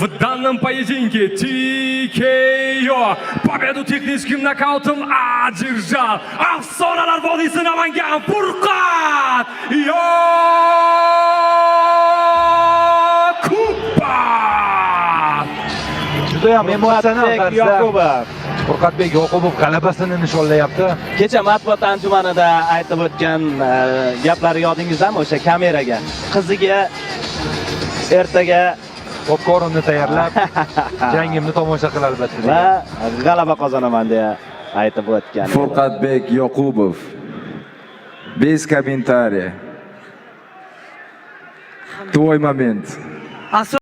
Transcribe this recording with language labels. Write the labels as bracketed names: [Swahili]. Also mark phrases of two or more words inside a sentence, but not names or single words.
[Russian] данном поединке TKO победу техническим нокаутом одержал Afsonalar vodiysi Namangan Furqat Yoqubov. [Uzbek] Juda ham emotsional tarzda Furqatbek Yoqubov g'alabasini nishonlayapti. Kecha matbuot anjumanida aytib o'tgan gaplari yodingizdami? O'sha kameraga qiziga ertaga popkornni tayyorlab, jangimni tomosha qilib albatta. Va g'alaba qozonaman deya aytib o'tgan. Furqatbek Yoqubov. [Russian] Без комментариев. Твой момент.